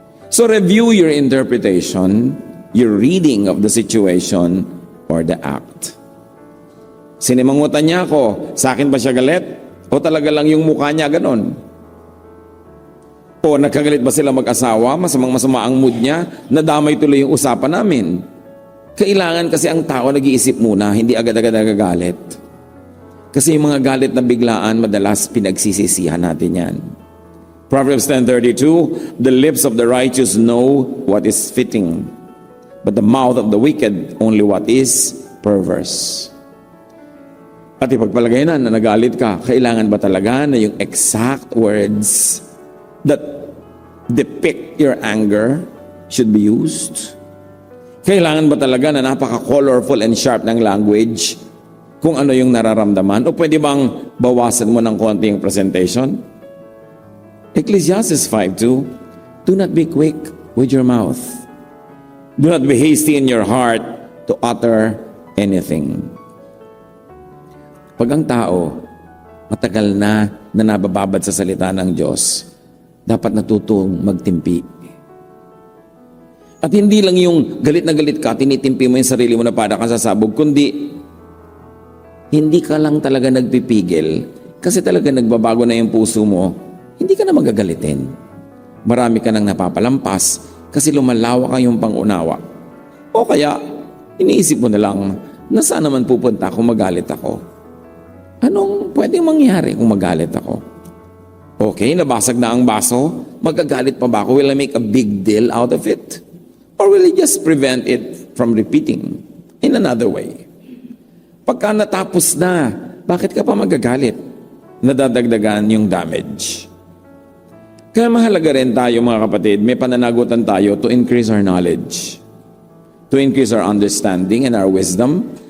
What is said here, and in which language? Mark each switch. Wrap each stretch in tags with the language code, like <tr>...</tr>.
<en>So review your interpretation, your reading of the situation or the act.</en> <tl>Sinimangutan niya ako, sa akin ba siya galit? O talaga lang yung mukha niya ganon? O nagkagalit ba sila mag-asawa? Masama ang mood niya? Nadamay tuloy yung usapan namin. Kailangan kasi ang tao nag-iisip muna, hindi agad-agad nagagalit. Kasi yung mga galit na biglaan, madalas pinagsisisihan natin yan.</tl> <en>Proverbs 10:32, the lips of the righteous know what is fitting, but the mouth of the wicked only what is perverse.</en> <tl>At ipagpalagay na nagalit ka, kailangan ba talaga na yung</tl> <en>exact words that depict your anger should be used?</en> <tl>Kailangan ba talaga na napaka-colorful and sharp ng language kung ano yung nararamdaman? O pwede bang bawasan mo ng konti yung presentation?</tl> <en>Ecclesiastes 5:2, do not be quick with your mouth. Do not be hasty in your heart to utter anything.</en> <tl>Pag ang tao matagal na nabababad sa salita ng Diyos, dapat natutong magtimpi. At hindi lang yung galit na galit ka, tinitimpi mo yung sarili mo na para kang sasabog, kundi hindi ka lang talaga nagpipigil kasi talaga nagbabago na yung puso mo, hindi ka na magagalitin. Marami ka nang napapalampas kasi lumalawak ang yung pangunawa. O kaya, iniisip mo na lang na saan naman pupunta kung magalit ako? Anong pwedeng mangyari kung magalit ako? Okay, nabasag na ang baso, magagalit pa ba ako?</tl> <en>Will I make a big deal out of it? Or will I just prevent it from repeating in another way?</en> <tl>Pagka natapos na, bakit ka pa magagalit? Nadadagdagan yung damage. Kaya mahalaga rin tayo mga kapatid, may pananagutan tayo</tl> <en>to increase our knowledge, to increase our understanding and our wisdom.</en>